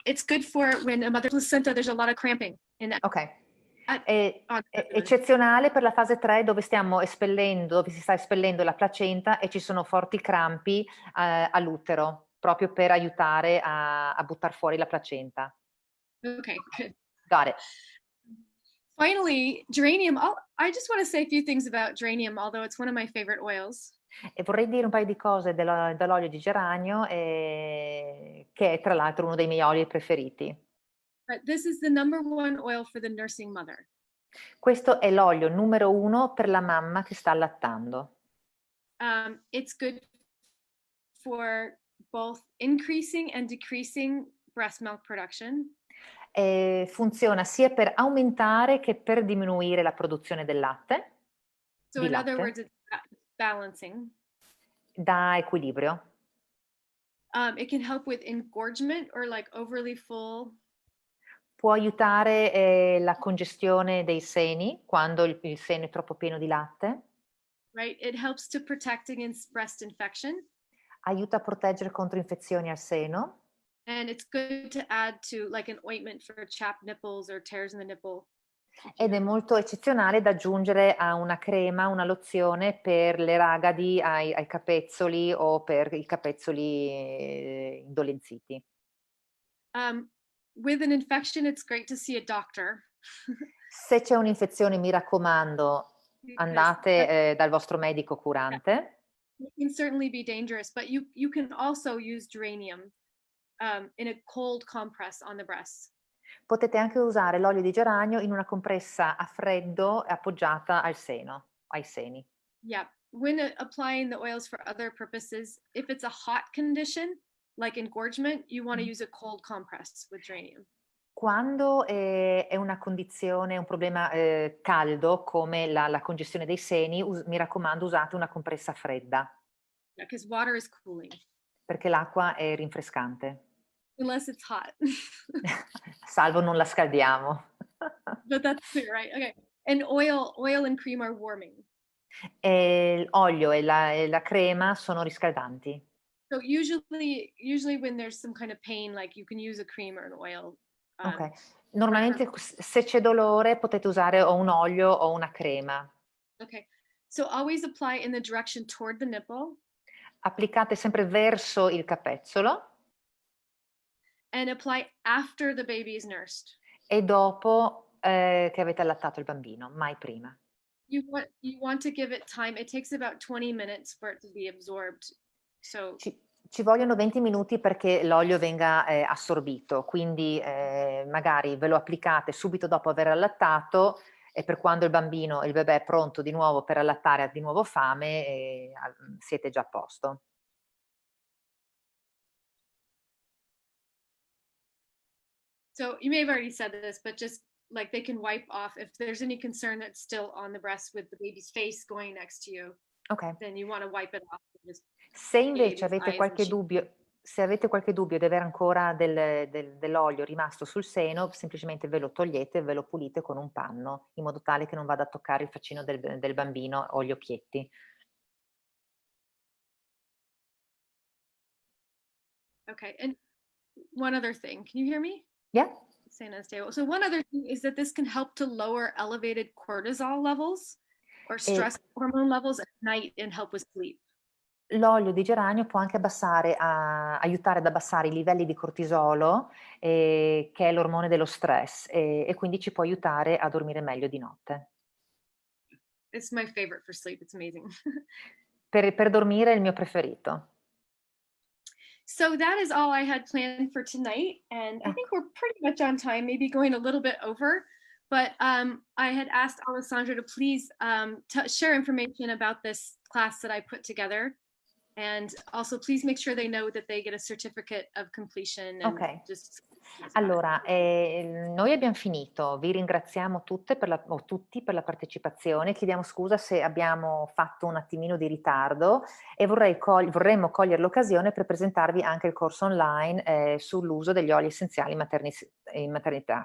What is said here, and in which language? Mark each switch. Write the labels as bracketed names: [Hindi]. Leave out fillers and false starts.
[English] It's good for when a mother placenta, there's a lot of cramping. Ok. [Italian] È eccezionale per la fase 3 dove si sta espellendo la placenta e ci sono forti crampi all'utero. proprio per aiutare a buttar fuori la placenta. [English] Okay, good. Got it. Finally, geranium. I just want to say a few things about geranium, although it's one of my favorite oils. [Italian] E vorrei dire un paio di cose dell'olio di geranio, che è tra l'altro uno dei miei oli preferiti. [English] But this is the #1 oil for the nursing mother. [Italian] Questo è l'olio numero 1 per la mamma che sta allattando. [English] It's good for both increasing and decreasing breast milk production. [Italian] Funziona sia per aumentare che per diminuire la produzione del latte, [English] So [Italian] di [English] in other [Italian] latte, [English] words, it's balancing. [Italian] dà equilibrio. [English] It can help with engorgement or like overly full. [Italian] Può aiutare, la congestione dei seni, quando il seno è troppo pieno di latte. [English] Right? It helps to protect against breast infection. [Italian] Aiuta a proteggere contro infezioni al seno. [English] And it's good to add to like an ointment for chapped nipples or tears in the nipple. [Italian] Ed è molto eccezionale da aggiungere a una crema, una lozione per le ragadi ai capezzoli o per i capezzoli indolenziti. [English] With an infection, it's great to see a doctor. [Italian] Se c'è un'infezione, mi raccomando, andate dal vostro medico curante. [English] It can certainly be dangerous, but you can also use geranium in a cold compress on the breast. [Italian] Potete anche usare l'olio di geranio in una compressa a freddo appoggiata al seno, ai seni. [English] Yeah. When applying the oils for other purposes, if it's a hot condition, like engorgement, you want to use a cold compress with geranium. [Italian] Quando è una condizione, un problema caldo come la congestione dei seni, mi raccomando usate una compressa fredda. [English] Yeah, because water is cooling. [Italian] Perché l'acqua è rinfrescante. [English] Unless it's hot. [Italian] Salvo non la scaldiamo. [English] But that's clear, right? Okay. And oil and cream are warming. [Italian] L'olio e la crema sono riscaldanti. [English] So usually when there's some kind of pain, like you can use a cream or an oil. Okay. [Italian] Normalmente se c'è dolore potete usare o un olio o una crema. [English] Okay. So always apply in the direction toward the nipple. [Italian] Applicate sempre verso il capezzolo. [English] And apply after the baby is nursed. [Italian] E dopo che avete allattato il bambino, mai prima. [English] You want to give it time. It takes about 20 minutes for it to be absorbed. So [Italian] Ci vogliono 20 minuti perché l'olio venga assorbito, quindi magari ve lo applicate subito dopo aver allattato e per quando il bebè è pronto di nuovo per allattare, ha di nuovo fame, siete già a posto. [English] So you may have already said this, but just like they can wipe off if there's any concern that's still on the breast with the baby's face going next to you. Okay. Then you want to wipe it off. [Italian] Se invece avete qualche dubbio, di avere ancora dell'olio rimasto sul seno, semplicemente ve lo togliete e ve lo pulite con un panno, in modo tale che non vada a toccare il faccino del bambino o gli occhietti. [English] Okay, and one other thing, can you hear me? Yeah? Staying unstable. So one other thing is that this can help to lower elevated cortisol levels or stress hormone levels at night and help with sleep. [Italian] L'olio di geranio può anche aiutare ad abbassare i livelli di cortisolo, che è l'ormone dello stress, e quindi ci può aiutare a dormire meglio di notte. [English] It's my favorite for sleep. It's amazing. [Italian] Per dormire è il mio preferito. [English] So that is all I had planned for tonight, and I think we're pretty much on time, maybe going a little bit over. But I had asked Alessandra to please share information about this class that I put together. And also, please make sure they know that they get a certificate of completion. And Okay. just [Italian] Allora, noi abbiamo finito. Vi ringraziamo tutti per la partecipazione. Chiediamo scusa se abbiamo fatto un attimino di ritardo e vorremmo cogliere l'occasione per presentarvi anche il corso online sull'uso degli oli essenziali in maternità.